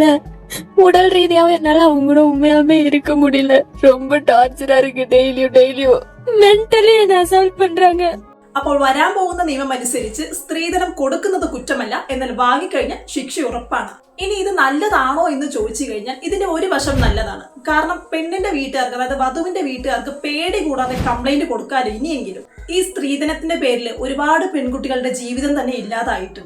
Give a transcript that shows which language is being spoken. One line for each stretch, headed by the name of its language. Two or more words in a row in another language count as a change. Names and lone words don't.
Tamil: உடல் ரீதியாவும் என்னால அவங்க கூட உண்மையாவே இருக்க முடியல. ரொம்ப டார்ச்சரா இருக்கு. டெய்லியும் மென்டலி என்ன அசால்ட் பண்றாங்க.
Malayalam: അപ്പോൾ വരാൻ പോകുന്ന നിയമം അനുസരിച്ച് സ്ത്രീധനം കൊടുക്കുന്നത് കുറ്റമല്ല, എന്നാൽ വാങ്ങിക്കഴിഞ്ഞാൽ ശിക്ഷ ഉറപ്പാണ്. ഇനി ഇത് നല്ലതാണോ എന്ന് ചോദിച്ചു കഴിഞ്ഞാൽ ഇതിന്റെ ഒരു വശം നല്ലതാണ്. കാരണം പെണ്ണിന്റെ വീട്ടുകാർക്ക് അതായത് വധുവിന്റെ വീട്ടുകാർക്ക് പേടി കൂടാതെ കംപ്ലൈന്റ് കൊടുക്കാതെ ഇനിയെങ്കിലും ഈ സ്ത്രീധനത്തിന്റെ പേരിൽ ഒരുപാട് പെൺകുട്ടികളുടെ ജീവിതം തന്നെ ഇല്ലാതായിട്ടുണ്ട്.